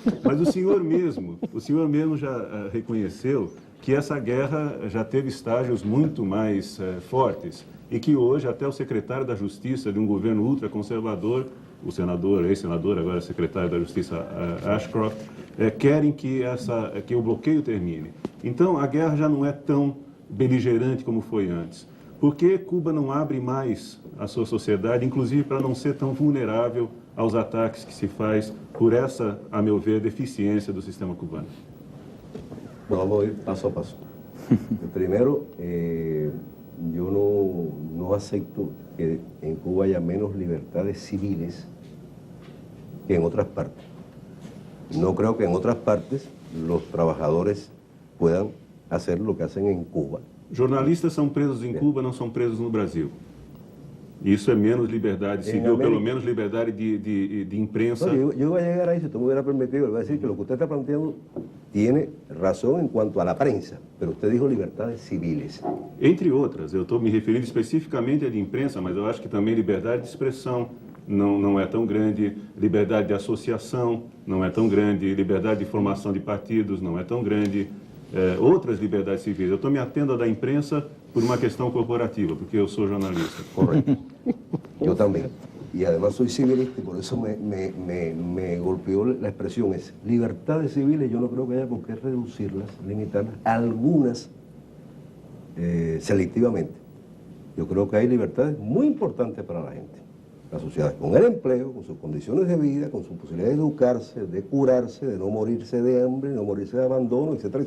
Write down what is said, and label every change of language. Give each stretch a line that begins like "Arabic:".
Portuguese: Mas o senhor mesmo já reconheceu que essa guerra já teve estágios muito mais fortes e que hoje até o secretário da Justiça de um governo ultraconservador, o senador, ex-senador, agora secretário da Justiça Ashcroft, querem que o bloqueio termine. Então, a guerra já não é tão beligerante como foi antes? Por que Cuba não abre mais a sua sociedade, inclusive para não ser tão vulnerável aos ataques que se faz por essa, a meu ver, deficiência do sistema cubano?
Spanish: Bueno, vamos a ir paso a paso. Primero, yo no acepto que en Cuba haya menos libertades civiles que en otras partes. No creo que en otras partes los trabajadores puedan hacer lo que hacen en Cuba.
Portuguese: Jornalistas são presos em Cuba, não são presos no Brasil. Isso é menos liberdade civil, pelo menos liberdade de imprensa.
Spanish: No, yo voy a llegar ahí, si usted me hubiera permitido, le voy a decir que lo que usted está planteando tiene razón en cuanto a la prensa, pero usted dijo libertades civiles.
Portuguese: Entre outras, eu estou me referindo especificamente à de imprensa, mas eu acho que também liberdade de expressão não é tão grande, liberdade de associação não é tão grande, liberdade de formação de partidos não é tão grande, outras liberdades civis. Eu estou me atendo à da imprensa por uma questão corporativa, porque eu sou jornalista.
Spanish: Correcto. Yo también. Y además soy civilista y por eso me golpeó la expresión esa. Libertades civiles yo no creo que haya por qué reducirlas, limitarlas, algunas selectivamente. Yo creo que hay libertades muy importantes para la gente. La sociedad con el empleo, con sus condiciones de vida, con su posibilidad de educarse, de curarse, de no morirse de hambre, no morirse de abandono, etcétera.